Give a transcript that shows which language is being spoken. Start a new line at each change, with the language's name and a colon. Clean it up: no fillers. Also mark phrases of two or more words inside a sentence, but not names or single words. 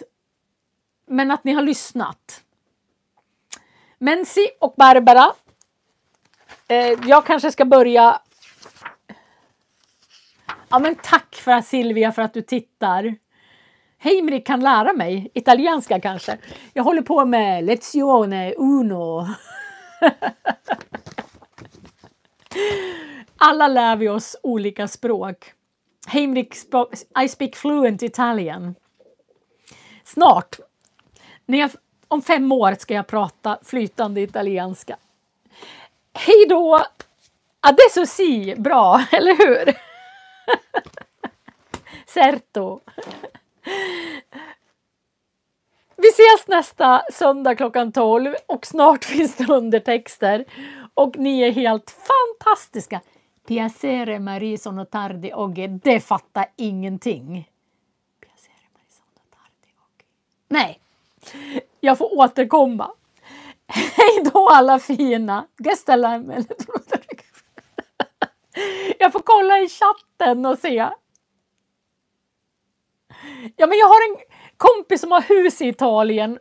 Swedish: Men att ni har lyssnat. Mensi och Barbara. Jag kanske ska börja. Ja, men tack för Silvia för att du tittar. Heimrik kan lära mig italienska kanske. Jag håller på med
Italian: lezione uno.
Swedish: Alla lär vi oss olika språk. Heimrik,
English: I speak fluent Italian.
Swedish: Snart. Om 5 år ska jag prata flytande italienska. Hej då!
Italian: Adesso si,
Swedish: bra, eller hur? Certo. Vi ses nästa söndag klockan 12 och snart finns det undertexter. Och ni är helt fantastiska.
Italian: Piacere Marie sono tardi oggi.
Swedish: Det fattar ingenting.
Italian: Piacere Marie sono tardi oggi.
Swedish: Nej. Jag får återkomma. Hej då alla fina. Jag får kolla i chatten och se. Ja, men jag har en kompis som har hus i Italien.